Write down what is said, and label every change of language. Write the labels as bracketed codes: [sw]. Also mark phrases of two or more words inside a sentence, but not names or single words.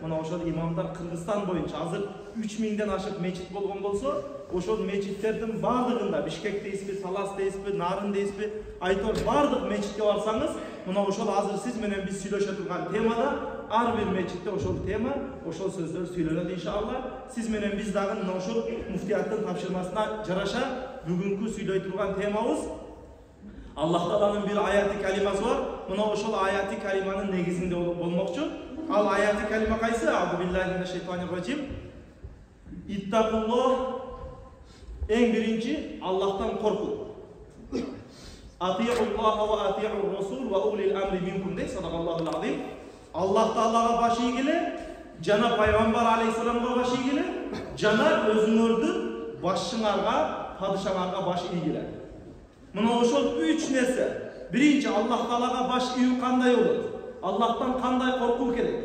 [ky] Мына ошол имамдар Кыргызстан боюнча азыр 3000ден ашык мечит болгон болсо, ошол мечиттердин баардыгында Бишкек дейсизби, Талас дейсизби, Нарын дейсизби, айтор баардык мечитке барсаңыз, мына ошол азыр сиз менен биз сүйлөшө турган темада ар бир мечитте ошол тема, ошол сөздөр сүйлөнөт иншалла. Сиз менен биз дагы мына ошол муфтияттын тапшырмасына жараша бүгүнкү сүйлөй турган темабыз Аллах Тааланын бир аяты калимасы бар. Мына ошол аяты калиманын негизинде болмокчу. Ал аяты калима кайсы? [ar] أعوذ بالله من الشيطان الرجيم. Иттакуллах. [ky] Эң биринчи Аллахтан коркуу. [ar] أطيعوا الله وأطيعوا الرسول وأولي الأمر منكم дей صدق الله العظيم. [ky] Аллах Таалага баш ийгиле, жана пайгамбар алейхиссаламга баш ийгиле, жана өзүңөрдүн башчыңарга, падышаңарга баш ийгиле. Мына ошол 3 нерсе. Биринчи Аллах Таалага баш ийүү кандай болот? Аллахтан кандай коркуу керек?